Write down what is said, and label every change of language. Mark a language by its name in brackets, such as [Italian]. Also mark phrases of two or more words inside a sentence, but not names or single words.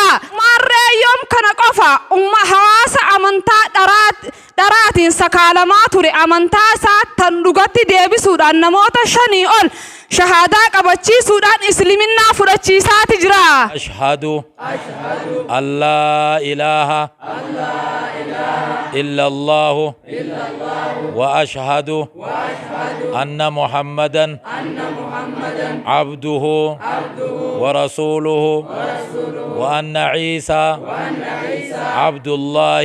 [Oromo] Marree yoom kana qofa umma hawaasa amantaa dharaatiin sakaalamaa ture amantaa isaa tan dhugatti deebisuudhaan namoota 5 ol shahadaa qabachiisuudhaan isliminnaa fudhachiisaati jira. [Arabic] أشهد أن لا إله إلا الله وأشهد أن محمدا عبده ورسوله وأن عيسى عبد الله